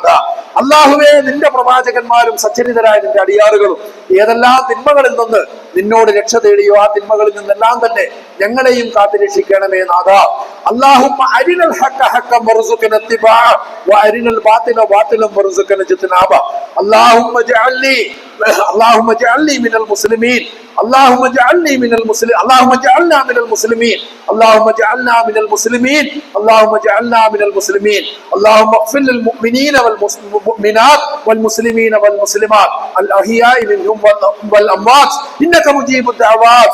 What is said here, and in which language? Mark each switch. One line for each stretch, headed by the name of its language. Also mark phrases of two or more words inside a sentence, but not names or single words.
Malayalam: അല്ലാഹുവേ, നിന്റെ പ്രവാചകന്മാരും സച്ചരിതരായ നിന്റെ അടിയാറുകളും ഏതെല്ലാം തിന്മകളിൽ നിന്ന് നിന്നോട് രക്ഷ തേടിയോ ആ തിന്മകളിൽ നിന്നെല്ലാം തന്നെ ഞങ്ങളെയും കാത്തുരക്ഷിക്കണമേ നാഥ.
Arabic: اللهم أرنا الحق حقا وارزقنا اتباعه وأرنا الباطل باطلا وارزقنا اجتنابه. اللهم اجعلني من المسلمين. اللهم اجعلنا من المسلمين. اللهم اجعلنا من المسلمين. اللهم اجعلنا من المسلمين. اللهم اغفر للمؤمنين والمؤمنات والمسلمين والمسلمات الأحياء منهم والأموات إنك مجيب الدعوات.